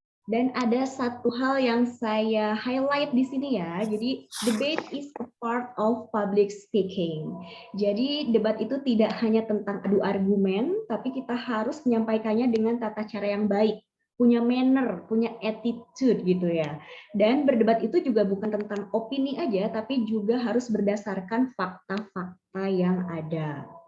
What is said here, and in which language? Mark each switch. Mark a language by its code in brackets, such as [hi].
[id] Dan ada satu hal yang saya highlight di sini ya. [en] Jadi debate is a part of public speaking. [id] Jadi debat itu tidak hanya tentang adu argumen, tapi kita harus menyampaikannya dengan tata cara yang baik, punya manner, punya attitude gitu ya. Dan berdebat itu juga bukan tentang opini aja, tapi juga harus berdasarkan fakta-fakta yang ada.